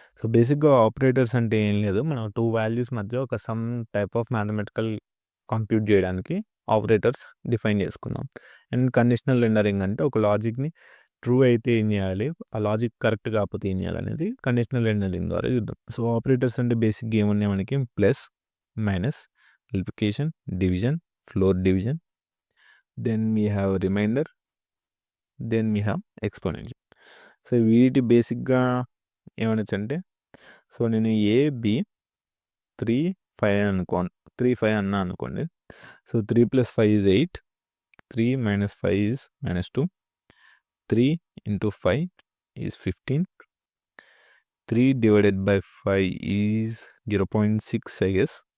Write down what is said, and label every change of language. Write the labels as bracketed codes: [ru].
[te] So బేసిక్గా operators అంటే ఏం లేదు, మనం 2 వాల్యూస్ మధ్య ఒక some type of mathematical compute చేయడానికి ఆపరేటర్స్ డిఫైన్ చేసుకున్నాం. అండ్ కండిషనల్ రెండరింగ్ అంటే ఒక లాజిక్ని ట్రూ అయితే ఏం చేయాలి, ఆ లాజిక్ కరెక్ట్ కాకపోతే ఏం చేయాలి అనేది కండిషనల్ రెండరింగ్ ద్వారా చూద్దాం. సో ఆపరేటర్స్ అంటే బేసిక్గా ఏమున్నాయి మనకి, [en] Plus, minus, multiplication, division, floor division, then we have remainder, then we have exponential. [te] So వీటి బేసిక్గా ఏమనొచ్చు అంటే, సో నేను ఏ బి 3 5 అనుకోండి, 3 5 అన్నా అనుకోండి. [en] So 3 + 5 is 8, 3 - 5 is -2, 3 × 5 is 15, 3 divided by 5 is 0.6 I guess.